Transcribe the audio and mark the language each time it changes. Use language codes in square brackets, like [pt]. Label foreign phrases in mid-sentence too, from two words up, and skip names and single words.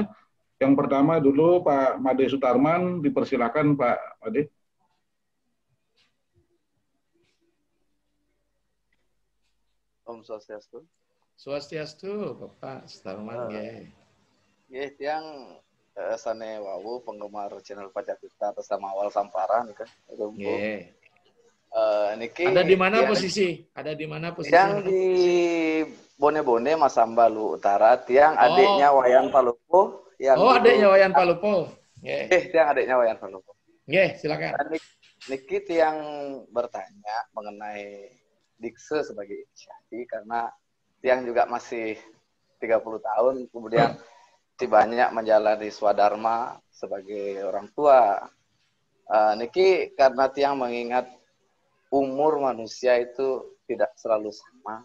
[id] Yang pertama dulu Pak Made Sutarman, dipersilakan Pak Made. [ban] Om Swastiastu. [id] Swastiastu, Bapak Sutarman. [ban] Nggih, tiang sane wawu [id] penggemar channel Pajakuta atas nama awal Sampara nih kan. Nggih. Niki Ada di mana posisi? Ada di mana posisi? Yang di Bone-Bone Masambalu Utara, tiang adiknya Wayan Palupo. Adiknya Wayan Palupo. Nggih. Tiang adiknya Wayan Palupo. Nggih, silakan. [ban] Niki tiang [id] bertanya mengenai Dikse sebagai inisiasi, karena tiang juga masih 30 tahun, kemudian banyak menjalani swadharma sebagai orang tua. Niki karena tiang mengingat umur manusia itu tidak selalu sama.